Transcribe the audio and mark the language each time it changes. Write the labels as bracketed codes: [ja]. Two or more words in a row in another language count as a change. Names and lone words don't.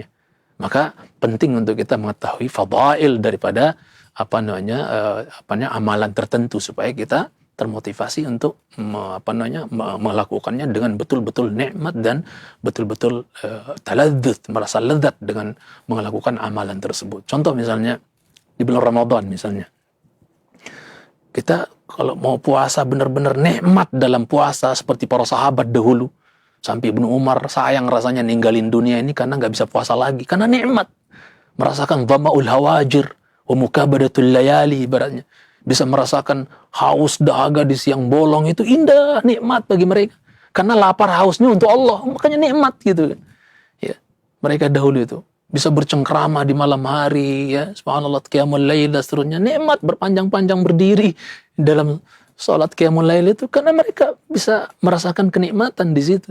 [id] Maka penting untuk kita mengetahui fadail daripada amalan tertentu supaya kita termotivasi untuk melakukannya dengan betul-betul nikmat dan betul-betul taladzuz, merasa lezat dengan melakukan amalan tersebut. Contoh misalnya di bulan Ramadan misalnya. Kita kalau mau puasa benar-benar nikmat dalam puasa seperti para sahabat dahulu. Sampai Ibnu Umar sayang rasanya ninggalin dunia ini karena nggak bisa puasa lagi. Karena nikmat. Merasakan [ar] ظمأ الهواجر ومكابدة الليالي [id] ibaratnya. Bisa merasakan haus dahaga di siang bolong, itu indah, nikmat bagi mereka. Karena lapar hausnya untuk Allah, makanya nikmat gitu kan. Ya, mereka dahulu itu bisa bercengkrama di malam hari, ya, subhanallah, [ar] قيام الليل [id] dan seterusnya, nikmat berpanjang-panjang berdiri dalam salat [ar] قيام الليل [id] itu karena mereka bisa merasakan kenikmatan di situ.